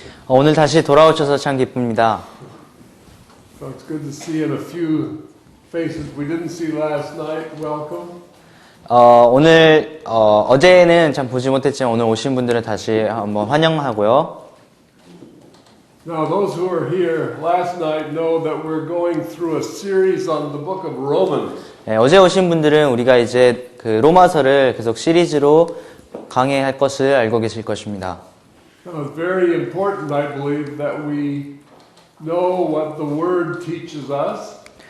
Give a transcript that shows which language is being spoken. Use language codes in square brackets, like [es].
[ko] 오늘 다시 돌아오셔서 참 기쁩니다. [en] So it's good to see in a few faces we didn't see last night. Welcome. [ko] 오늘 어제는 참 보지 못했지만 오늘 오신 분들은 다시 한번 환영하고요. [en] Now those who are here last night know that we're going through a series on the book of Romans. [ko] 네, 어제 오신 분들은 우리가 이제 그 로마서를 계속 시리즈로 강해할 것을 알고 계실 것입니다. [en] Now it's very important, I believe, that we know what the Word teaches us.